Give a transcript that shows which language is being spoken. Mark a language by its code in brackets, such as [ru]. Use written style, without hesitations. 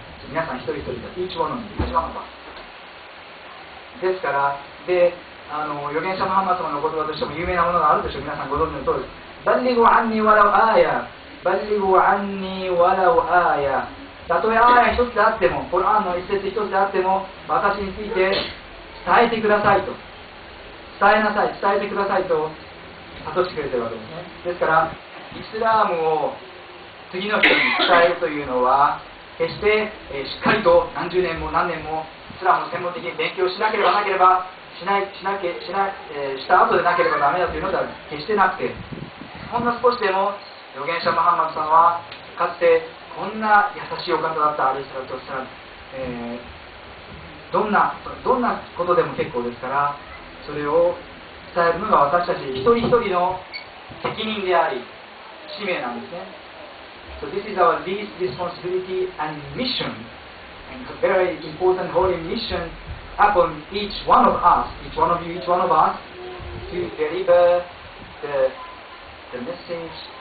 [ja] 皆さん一人一人が、 [en] each one of you, each one of us。 [ja] ですから、で、預言者ムハンマド様の言葉としても有名なものがあるでしょう。皆さんご存知の通りです。 [ar] バッリゴアンニワラウアーヤ、バッリゴアンニワラウアーヤ。 [ja] たとえアーヤ一つであっても、コラーンの一節一つであっても、私について伝えてくださいと。伝えなさい、伝えてくださいと諭してくれてるわけですね。ですから、イスラームを次の人に伝えるというのは、決して、しっかりと何十年も何年もイスラームを専門的に勉強しなければした後でなければダメだというのでは決してなくて、ほんの少しでも預言者ムハンマドさんはかつてこんな優しいお方だったアレイヒサラトワッサラム、どんなことでも結構ですから、それを伝えるのが私たち一人一人の責任であり使命なんですね。 [en] So this is our least responsibility and mission, and a very important holy mission upon each one of us, each one of you, each one of us, to deliver the message.